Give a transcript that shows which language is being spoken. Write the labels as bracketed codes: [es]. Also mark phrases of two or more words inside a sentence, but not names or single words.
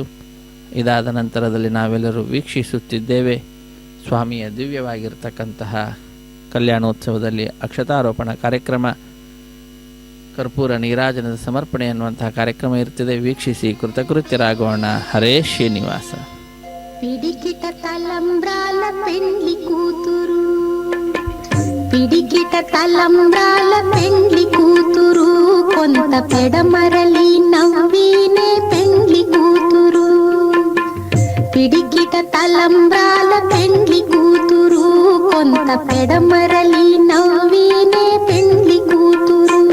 [kn] ಇದಾದ ನಂತರದಲ್ಲಿ ನಾವೆಲ್ಲರೂ ವೀಕ್ಷಿಸುತ್ತಿದ್ದೇವೆ ಸ್ವಾಮಿಯ ದಿವ್ಯವಾಗಿರ್ತಕ್ಕಂತಹ ಕಲ್ಯಾಣೋತ್ಸವದಲ್ಲಿ ಅಕ್ಷತಾರೋಪಣ ಕಾರ್ಯಕ್ರಮ, ಕರ್ಪೂರ ನೀರಾಜನದ ಸಮರ್ಪಣೆ ಅನ್ನುವಂತಹ ಕಾರ್ಯಕ್ರಮ ಇರ್ತದೆ. ವೀಕ್ಷಿಸಿ ಕೃತಕೃತ್ಯರಾಗೋಣ. ಹರೇ ಶ್ರೀನಿವಾಸ. [te] పిడికిట తలంబ్రాల పెండ్లి కూతురు, పిడికిట తలంబ్రాల పెండ్లి కూతురు, కొంత పెడమరలి నవ్వినే పెండ్లి కూతురు. పిడికిట తలంబ్రాల పెండ్లి కూతురు, కొంత పెడమరలి నవ్వినే పెండ్లి కూతురు.